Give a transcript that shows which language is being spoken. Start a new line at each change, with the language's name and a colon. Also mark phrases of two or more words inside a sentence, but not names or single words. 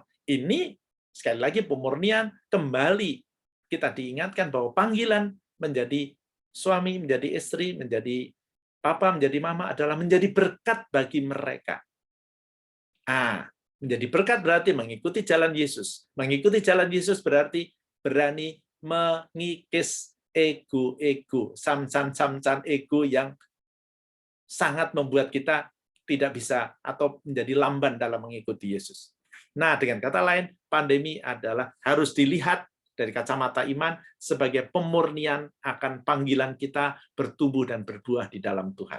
Indonesian: Ini sekali lagi pemurnian, kembali kita diingatkan bahwa panggilan menjadi suami, menjadi istri, menjadi papa, menjadi mama adalah menjadi berkat bagi mereka. Menjadi berkat berarti mengikuti jalan Yesus. Mengikuti jalan Yesus berarti berani mengikis ego-ego, samcan ego yang sangat membuat kita tidak bisa atau menjadi lamban dalam mengikuti Yesus. Nah, dengan kata lain, pandemi adalah harus dilihat dari kacamata iman sebagai pemurnian akan panggilan kita bertumbuh dan berbuah di dalam Tuhan.